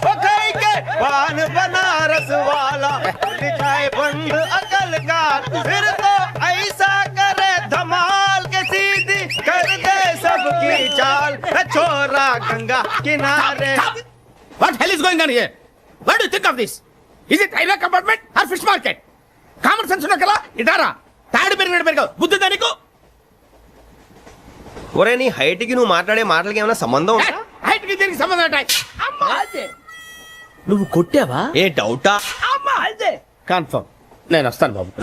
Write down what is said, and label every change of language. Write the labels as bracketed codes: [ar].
[hi] ओ खाई के पान बनारस वाला, खुल जाए बंद अकल का. फिर तो ऐसा करे धमाल के सीधी कर दे सबकी चाल. छोरा गंगा किनारे. [en] What hell is going on here? What do you think of this? Is it railway compartment or fish market? [te] Common sense ఉన్నా కదా ఇటారా. తాడు పెరిగినట్టు బుద్ధి దానికి. ఒరే నీ హైట్ కి నువ్వు మాట్లాడే మాటలకి ఏమైనా సంబంధం ఉందా? హైట్ కి దీనికి సంబంధం ఉంటాయి. అమ్మా అదే. నువ్వు కొట్టావా? ఏ డౌటా? అమ్మా అదే. కన్ఫర్మ్. నేను వస్తాను బాబు.